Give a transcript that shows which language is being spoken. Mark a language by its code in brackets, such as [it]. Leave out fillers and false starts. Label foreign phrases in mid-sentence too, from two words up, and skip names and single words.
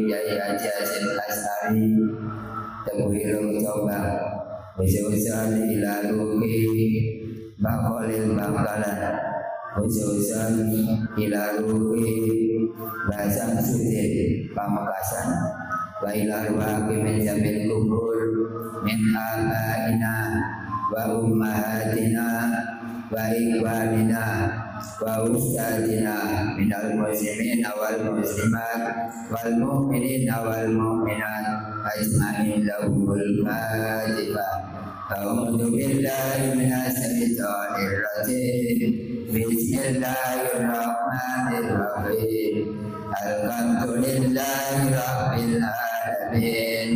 [ar] Yai Haji Hasim Asari Teguhilung Coba خصوصا إلى روح Mbah Khalil Bangkalan خصوصا إلى روح Mbah Samsudin Pamekasan وإلى روح من جميع القبور من آبائنا وأمهاتنا وإخواننا وأستاذينا من المسلمين والمسلمات والمؤمنين والمؤمنات أجمعين لهم الفاتحة. أعوذ بالله من الشيطان الرجيم. بسم الله الرحمن الرحيم. الحمد لله رب العالمين.